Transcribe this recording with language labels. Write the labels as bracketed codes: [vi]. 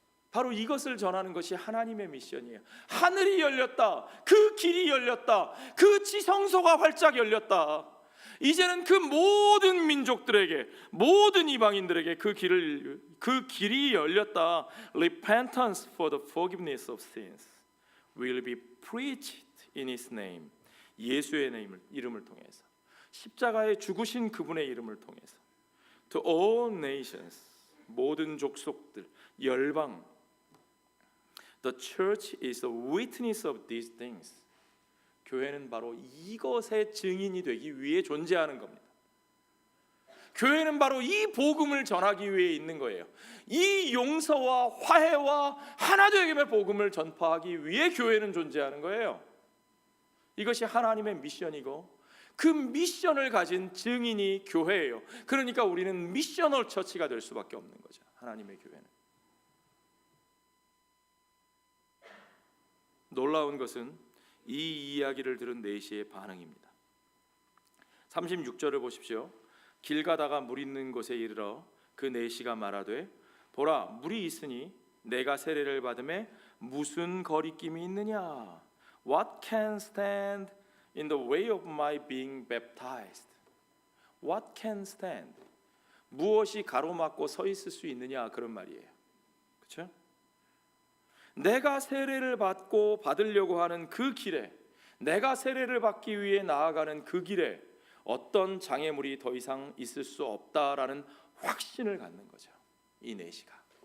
[ko] 바로 이것을 전하는 것이 하나님의 미션이에요. 하늘이 열렸다. 그 길이 열렸다. 그 지성소가 활짝 열렸다. 이제는 그 모든 민족들에게, 모든 이방인들에게 그 길이 열렸다. [en] Repentance for the forgiveness of sins will be preached in His name. [ko] 예수의 이름을 통해서, 십자가에 죽으신 그분의 이름을 통해서, [en] to all nations, [ko] 모든 족속들, 열방. [en] The church is a witness of these things. [ko] 교회는 바로 이것의 증인이 되기 위해 존재하는 겁니다. 교회는 바로 이 복음을 전하기 위해 있는 거예요. 이 용서와 화해와 하나됨의 복음을 전파하기 위해 교회는 존재하는 거예요. 이것이 하나님의 미션이고 그 미션을 가진 증인이 교회예요. 그러니까 우리는 미셔널 처치가 될 수밖에 없는 거죠. 하나님의 교회는. 놀라운 것은 이 이야기를 들은 내시의 반응입니다. 36절을 보십시오. 길 가다가 물 있는 곳에 이르러 그 내시가 말하되 보라 물이 있으니 내가 세례를 받음에 무슨 거리낌이 있느냐? [en] What can stand in the way of my being baptized? What can stand? [ko] 무엇이 가로막고 서 있을 수 있느냐 그런 말이에요. 그렇죠? 내가 세례를 받으려고 하는 그 길에, 내가 세례를 받기 위해 나아가는 그 길에 어떤 장애물이 더 이상 있을 수 없다라는 확신을 갖는 거죠. 이 내시가.